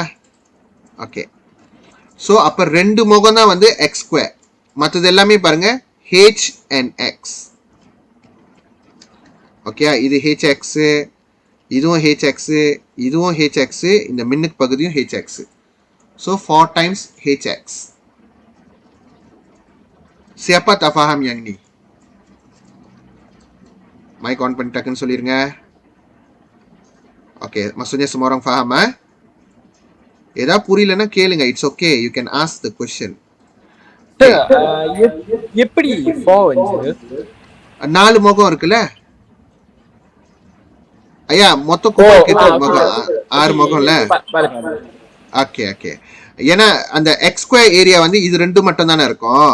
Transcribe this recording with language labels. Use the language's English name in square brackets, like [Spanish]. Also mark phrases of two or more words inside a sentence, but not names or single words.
[Tamil] ஓகே, ஸோ அப்ப 2 முகம் தான் வந்து [English] x square, [Tamil] மற்றது எல்லாமே பாருங்க [English] h and x. [Tamil] ஓகே, இது hx, இதுவும் hx, இதுவும் hx, இந்த மின்னுக்கு பகுதியும் hx. [English] so 4 times hx. [Malay] Siapa tak faham yang ni? [English] Mic on [Tamil] பண்ணிட்டாக்குன்னு சொல்லிருங்க. ஓகே, [Malay] maksudnya semua orang faham? [Tamil] ஏதாவது புரியலன்னா கேளுங்க, [English] it's okay, you can ask the question. [Tamil] எப்படி 4 முகம் இருக்குல்ல ஐயா, மொத்தம் குபாய்க்கு எத்தனை முகம்? 6 முகம்ல. ஓகே ஓகே, ஏன்னா அந்த [English] x square area [Tamil] வந்து இது 2 மட்டும் தானே இருக்கும்.